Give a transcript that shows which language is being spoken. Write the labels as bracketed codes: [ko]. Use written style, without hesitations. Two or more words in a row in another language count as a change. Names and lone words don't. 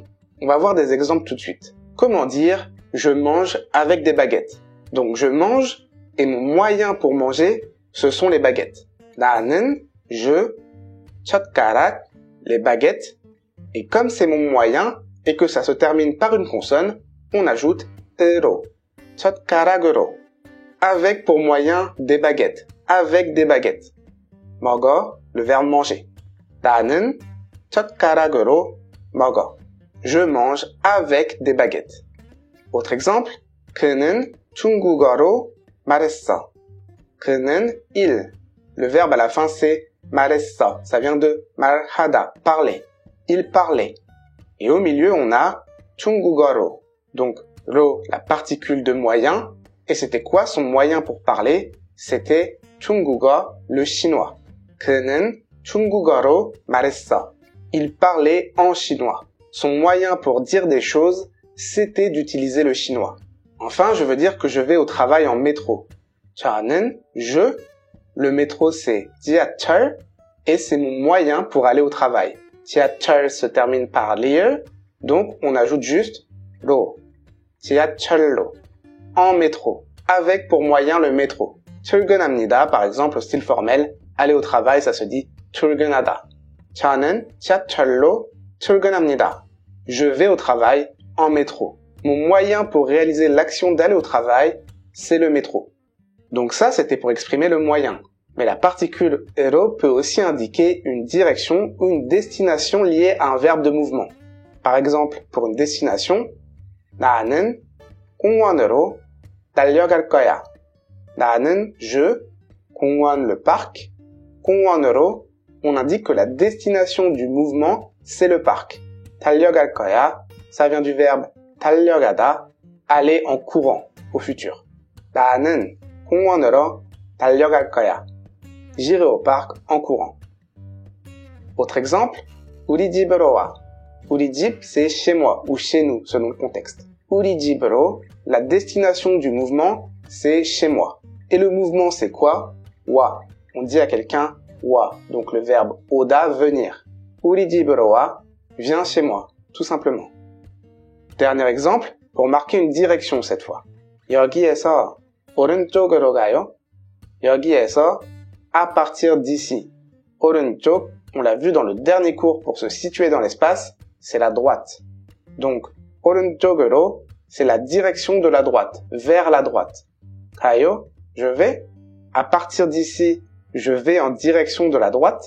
[fr] On va voir des exemples tout de suite. Comment dire « je mange avec des baguettes ». Donc je mange et mon moyen pour manger, ce sont les baguettes. 나는, je, 젓가락, les baguettes. Et comme c'est mon moyen et que ça se termine par une consonne, on ajoute [ko] 으로, 젓가락으로. [fr] Avec pour moyen des baguettes, avec des baguettes. 먹어, le verbe manger. [ko] 나는 젓가락으로 먹어. [fr] Je mange avec des baguettes. Autre exemple, [ko] 그는 중국어로 말했어. [fr] 그는 il. Le verbe à la fin c'est 말했어. Ça vient de 말하다, parler. Il parlait. Et au milieu on a 중국어로. Donc 로, la particule de moyen. Et c'était quoi son moyen pour parler? C'était 중국어, le chinois. [ko] 그는 중국어로 말했어. [fr] Il parlait en chinois. Son moyen pour dire des choses, c'était d'utiliser le chinois. Enfin, je veux dire que je vais au travail en métro. 저는, je, le métro c'est 지하철, et c'est mon moyen pour aller au travail. 지하철 se termine par lieu, donc on ajoute juste 로. [ko] 지하철로. [fr] En métro. Avec pour moyen le métro. 출근합니다, par exemple, au style formel, aller au travail, ça se dit 출근하다. [ko] 저는 지하철로 출근합니다. [fr] Je vais au travail en métro. Mon moyen pour réaliser l'action d'aller au travail, c'est le métro. Donc ça, c'était pour exprimer le moyen. Mais la particule ero peut aussi indiquer une direction ou une destination liée à un verbe de mouvement. Par exemple, pour une destination, [ko] 나는 공원으로 달려갈 거야. 나는, je, 공원, [fr] le parc, 공원으로, on indique que la destination du mouvement, c'est le parc. [ko] 달려갈 거야, [fr] ça vient du verbe 달려가다, aller en courant, au futur. [ko] 나는 공원으로 달려갈 거야. [fr] J'irai au parc en courant. Autre exemple, [ko] 우리 집으로 와. 우리 집, [fr] c'est chez moi ou chez nous, selon le contexte. [ko] 우리 집으로, [fr] la destination du mouvement, c'est chez moi. Et le mouvement, c'est quoi? [ko] 와. [fr] On dit à quelqu'un 와, donc le verbe 오다, venir. [ko] 우리 집으로 와, [fr] viens chez moi, tout simplement. Dernier exemple, pour marquer une direction cette fois. [ko] 여기에서 오른쪽으로 가요. 여기에서, [fr] à partir d'ici. 오른쪽, on l'a vu dans le dernier cours pour se situer dans l'espace, c'est la droite. Donc, 오른쪽으로, c'est la direction de la droite, vers la droite. 가요, je vais. À partir d'ici, je vais en direction de la droite.